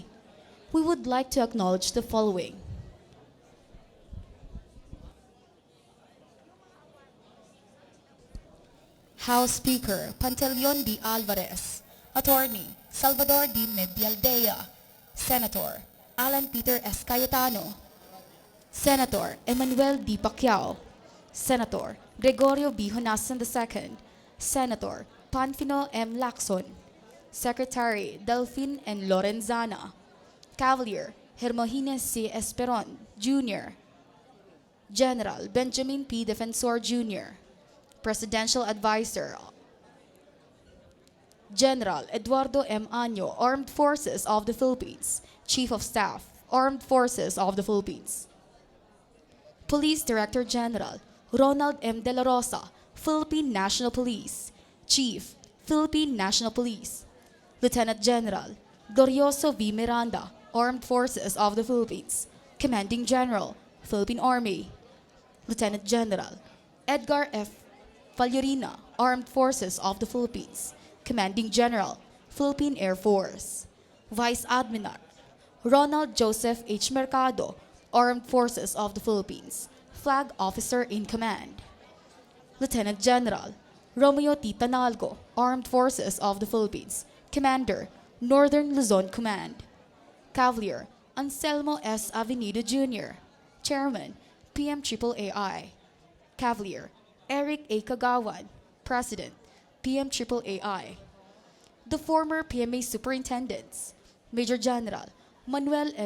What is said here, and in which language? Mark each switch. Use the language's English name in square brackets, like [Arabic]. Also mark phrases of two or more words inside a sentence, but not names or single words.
[English] We would like to acknowledge the following. House Speaker Pantaleon D. Alvarez, Attorney Salvador D. Medialdea, Senator Alan Peter S. Cayetano, Senator Emmanuel D. Pacquiao, Senator Gregorio B. Honasan II, Senator Panfilo M. Lacson, Secretary Delphine N. Lorenzana, Cavalier Hermogines C. Esperon, Jr., General Benjamin P. Defensor, Jr., Presidential Advisor General Eduardo M. Año, Armed Forces of the Philippines, Chief of Staff, Armed Forces of the Philippines, Police Director General Ronald M. De La Rosa, Philippine National Police, Chief, Philippine National Police, Lieutenant General Glorioso V. Miranda, Armed Forces of the Philippines, Commanding General, Philippine Army, Lieutenant General Edgar F. Vallarina, Armed Forces of the Philippines, Commanding General, Philippine Air Force, Vice Admiral Ronald Joseph H. Mercado, Armed Forces of the Philippines, Flag Officer in Command, Lieutenant General Romeo T. Tanalgo, Armed Forces of the Philippines, Commander, Northern Luzon Command, Cavalier Anselmo S. Avenido Jr., Chairman, PMAAI, Cavalier Eric A. Kagawan, President, PMAAI, the former PMA Superintendents, Major General Manuel L.